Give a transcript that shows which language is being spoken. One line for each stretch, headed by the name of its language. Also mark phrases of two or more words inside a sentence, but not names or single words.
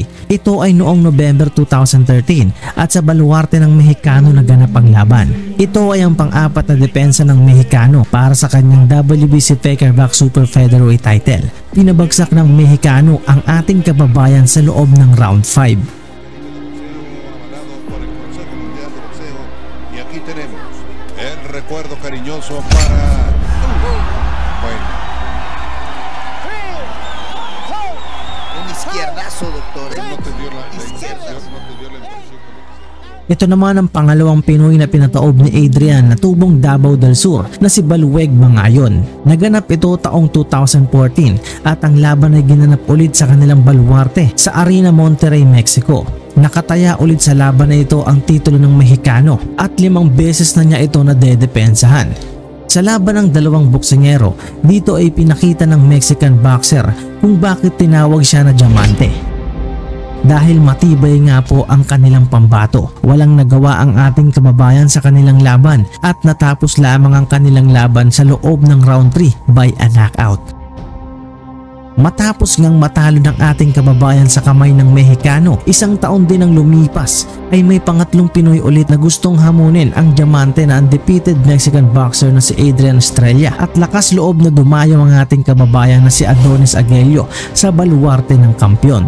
Filipino: Ito ay noong November 2013 at sa baluarte ng Mexicano naganap ang laban. Ito ay ang pang-apat na depensa ng Mexicano para sa kanyang WBC Fakerback Super Featherweight title. Pinabagsak ng Mexicano ang ating kababayan sa loob ng round 5.
Spanish: Y aquí tenemos el recuerdo cariñoso para... Bueno. Un izquierdazo, doctor. No te dio la impresión.
Filipino: Ito naman ang pangalawang Pinoy na pinataob ni Adrian na tubong Davao del Sur na si Balueg Mangayon. Naganap ito taong 2014 at ang laban ay ginanap ulit sa kanilang baluarte sa Arena Monterrey, Mexico. Nakataya ulit sa laban na ito ang titulo ng Mexicano at 5 beses na niya ito nadedepensahan. Sa laban ng dalawang boksingero, dito ay pinakita ng
English: Mexican boxer
Filipino: kung bakit tinawag siya na Diamante. Dahil matibay nga po ang kanilang pambato, walang nagawa ang ating kababayan sa kanilang laban at natapos lamang ang kanilang laban sa loob ng round 3
English: by a knockout.
Filipino: Matapos ngang matalo ng ating kababayan sa kamay ng Mexicano, isang taon din ang lumipas ay may pangatlong Pinoy ulit na gustong hamunin ang Diamante na
English: undefeated Mexican boxer
Filipino: na si Adrian Estrella at lakas loob na dumayo ang ating kababayan na si Adonis Aguello sa baluarte ng kampyon.